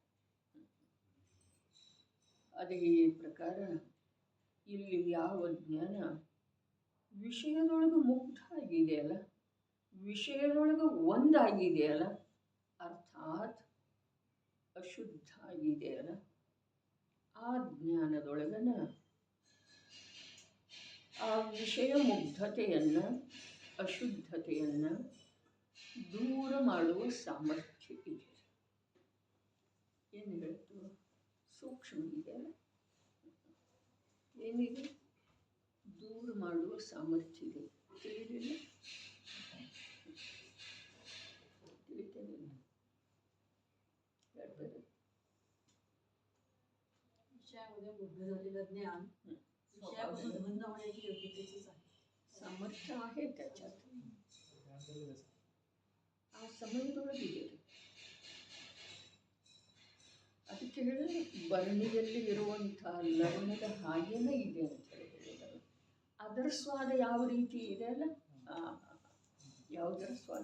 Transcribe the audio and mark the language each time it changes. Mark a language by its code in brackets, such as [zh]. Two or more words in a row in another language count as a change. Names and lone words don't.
[kn] ಅದೇ ಪ್ರಕಾರ ಇಲ್ಲಿ ಯಾವ ಜ್ಞಾನ ವಿಷಯದೊಳಗೆ ಮುಗ್ಧ ಆಗಿದೆಯಲ್ಲ, ವಿಷಯದೊಳಗೆ ಒಂದಾಗಿದೆಯಲ್ಲ, ಅರ್ಥಾತ್ ಅಶುದ್ಧ ಆಗಿದೆಯಲ್ಲ, ಆ ಜ್ಞಾನದೊಳಗನ ಆ ವಿಷಯ ಮುಗ್ಧತೆಯನ್ನು ಅಶುದ್ಧತೆಯನ್ನು ದೂರ ಮಾಡುವ ಸಾಮರ್ಥ್ಯ ಇದೆ. ಏನು ಹೇಳ್ತು? ಸೂಕ್ಷ್ಮ ಇದೆಯಲ್ಲ, ಏನಿದೆ? ದೂರ ಮಾಡುವ ಸಾಮರ್ಥ್ಯ ಇದೆ. ತಿಳಿದಿಲ್ಲ? ತಿಳಿತೇನೆ. [mr] विषयामध्ये बुद्ध झालेलं ज्ञान विषयापासून बंद होण्याची योग्यतेचीच आहे. सामर्थ्य आहे त्याच्यात. [kn] ಆ ಸಮಯದೊಳಗಿದೆ. ಅದಕ್ಕೆ ಹೇಳಿ ಭರಣಿಯಲ್ಲಿ ಇರುವಂಥ ಲವಣದ ಹಾಗೇನೇ ಇದೆ ಅಂತ ಹೇಳಿದರು. ಅದರ ಸ್ವಾದ ಯಾವ ರೀತಿ ಇದೆ ಅಲ್ಲ, ಯಾವುದರ ಸ್ವಾದ?